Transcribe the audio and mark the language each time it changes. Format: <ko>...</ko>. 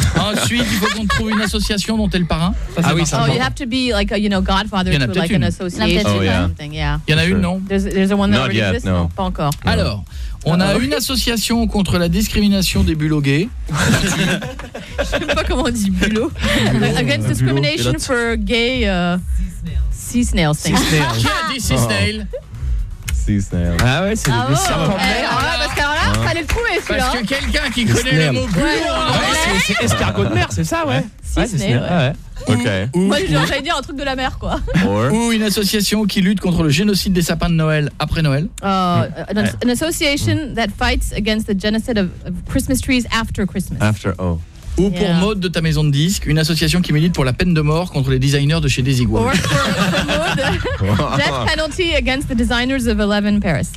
<fr>Ensuite, il faut qu'on trouve une association dont elle parrain. Ça, ah oui, ça.</fr> <en>Oh, you have to be like a, you know, godfather to like</en> <fr>une.</fr> <en>An association or something. Yeah. Oh, yeah. Yeah.</en> <fr>Il y en a sure. Une, non?</fr> <en>There's a one that not already yet, exists. No.</en> <fr>Pas encore.</fr> <en>No.</en> <fr>Alors. On a une association contre la discrimination des bulots gays. Je sais pas comment on dit bulot.</fr> <en>Against discrimination bulo. For gay sea snails. Sea snails.</en> <fr>Qui a dit</fr> <en>sea snail? Sea snail.</en> <fr>Ah ouais, c'est ah</fr> <en>le sea snail.</en> <fr>Ah ouais, parce qu'alors là, ah. Fallait le trouver celui-là. Parce que quelqu'un qui connaît snail. Les mots bulot ouais, en anglais. C'est escargot de mer, c'est ça, ouais. Ouais, ouais. Okay. Moi, j'allais dire un truc de la mer, quoi. Ou une association qui lutte contre le génocide des sapins de Noël après Noël.</fr> <en>An association that fights against the genocide of Christmas trees after Christmas. After, oh.</en> <fr>Ou pour yeah. Mode de ta maison de disque, une association qui milite pour la peine de mort contre les designers de chez Desigual.</fr> <en>Or for Mode, death penalty against the designers of 11 Paris.</en>